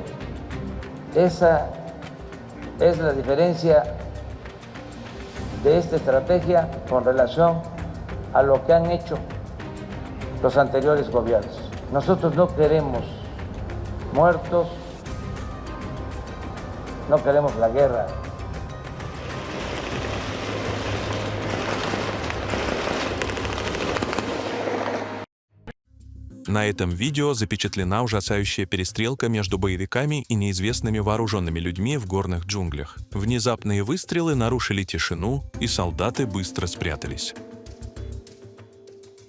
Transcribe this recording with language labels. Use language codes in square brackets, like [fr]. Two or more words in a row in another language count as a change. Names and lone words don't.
[es] Esa es la diferencia de esta estrategia con relación a lo que han hecho los anteriores gobiernos. Nosotros no queremos muertos, no queremos la guerra. [ru] На этом видео запечатлена ужасающая перестрелка между боевиками и неизвестными вооруженными людьми в горных джунглях. Внезапные выстрелы нарушили тишину, и солдаты быстро спрятались.